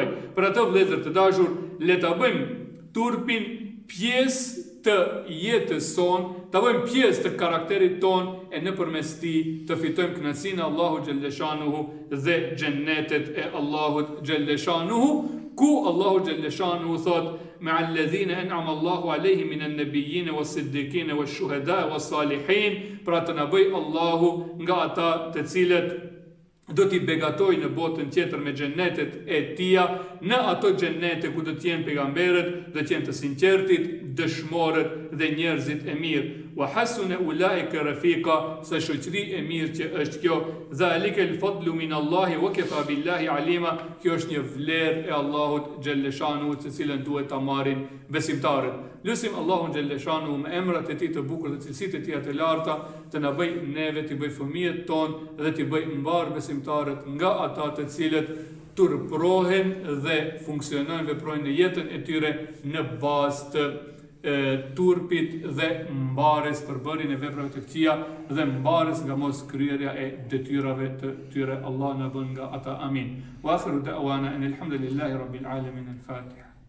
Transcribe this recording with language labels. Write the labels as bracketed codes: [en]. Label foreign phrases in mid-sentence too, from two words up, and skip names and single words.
[sq] Për atë vëllezër të dashur, le ta bëjmë turpin pjesë të jetës son, ta bëjmë pjesë të karakterit ton, e nëpërmes tij të fitojmë kënaqësinë e Allahut xhalleshanuhu dhe xhennetet e Allahut xhalleshanuhu, ku Allahu xhalleshanuhu thot: [ar] مع الذين أنعم الله عليهم من النبيين والصديقين والشهداء والصالحين. [sq] Pra të na bëj Allahu nga ata të cilët do t'i begatoj në botën tjetër me xhennetet e tia, në ato xhennete ku do të jenë pejgamberët, do të jenë të sinqertit, dëshmorët dhe njerëzit e mirë. [ar] وحسن أولئك رفيقا, [sq] sa shoqëri e mirë që është kjo. [ar] ذلك الفضل من الله وكفى بالله عليما. [sq] Kjo është një vlerë e Allahut xhalleshanu, të cilën duhet ta marrin besimtarët. Lutim Allahun xhalleshanu me emrat e tij të bukur dhe cilësitë e tij të larta të na bëj neve të bëj fëmijët tonë dhe të bëj mbar besimtarët nga ata të cilët turprohen dhe funksionojnë, veprojnë në jetën e tyre në bazë të turpit dhe mbares për bërjen e veprave të këqija dhe mbares nga mos kryerja e detyrave të tyre. Allah na bën nga ata. Amin. [ar] وآخر دعوانا الحمد لله رب العالمين. الفاتحة.